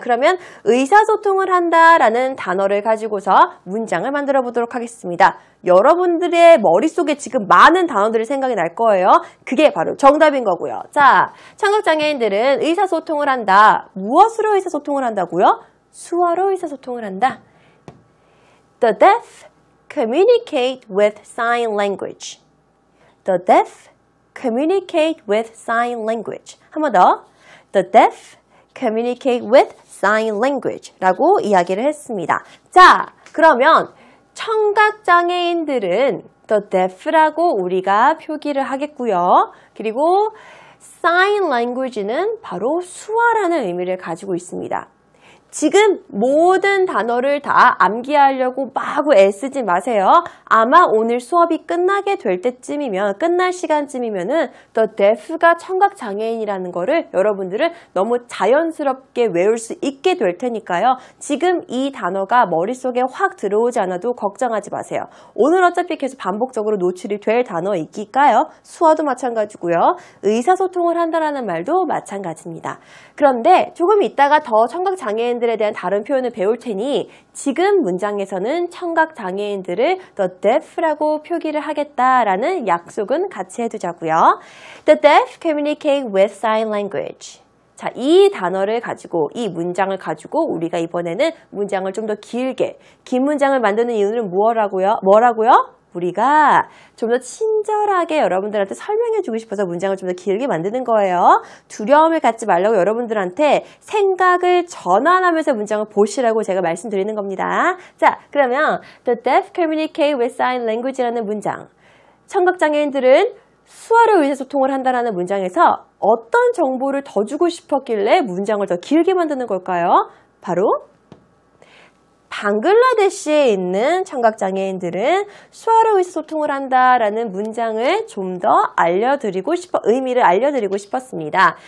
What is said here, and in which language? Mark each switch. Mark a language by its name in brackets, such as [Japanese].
[Korean] 그러면 의사소통을 한다라는 단어를 가지고서 문장을 만들어 보도록 하겠습니다. 여러분들의 머릿속에 지금 많은 단어들이 생각이 날 거예요. 그게 바로 정답인 거고요. 자, 청각장애인들은 의사소통을 한다. 무엇으로 의사소통을 한다고요? 수화로 의사소통을 한다. [English] The deaf communicate with sign language. The deaf communicate with sign language. [Korean] 한 번 더. [English] The deaf communicate with sign language [Korean] 라고 이야기를 했습니다. 자, 그러면 청각장애인들은 the deaf라고 우리가 표기를 하겠고요. 그리고 sign language는 바로 수화라는 의미를 가지고 있습니다. 지금 모든 단어를 다 암기하려고 마구 애쓰지 마세요. 아마 오늘 수업이 끝나게 될 때쯤이면, 끝날 시간쯤이면은 the deaf가 청각장애인이라는 거를 여러분들은 너무 자연스럽게 외울 수 있게 될 테니까요. 지금 이 단어가 머릿속에 확 들어오지 않아도 걱정하지 마세요. 오늘 어차피 계속 반복적으로 노출이 될 단어이기까요. 수어도 마찬가지고요. 의사소통을 한다라는 말도 마찬가지입니다. 그런데 조금 이따가 더 청각장애인들에 대한 다른 표현을 배울 테니 지금 문장에서는 청각장애인들을 the deaf라고 표기를 하겠다라는 약속은 같이 해두자고요. [English] The deaf communicate with sign language. [Korean] 자, 이 단어를 가지고, 이 문장을 가지고 우리가 이번에는 문장을 좀 더 길게, 긴 문장을 만드는 이유는 뭐라고요? 우리가 좀 더 친절하게 여러분들한테 설명해주고 싶어서 문장을 좀 더 길게 만드는 거예요. 두려움을 갖지 말라고 여러분들한테 생각을 전환하면서 문장을 보시라고 제가 말씀드리는 겁니다. 자, 그러면 [English] The deaf communicate with sign language [Korean] 라는 문장. 청각장애인들은 수화로 의사소통을 한다는 문장에서 어떤 정보를 더 주고 싶었길래 문장을 더 길게 만드는 걸까요? 바로 방글라데시에 있는 청각장애인들은 수화로 의사소통을 한다라는 문장을 좀 더 의미를 알려드리고 싶었습니다.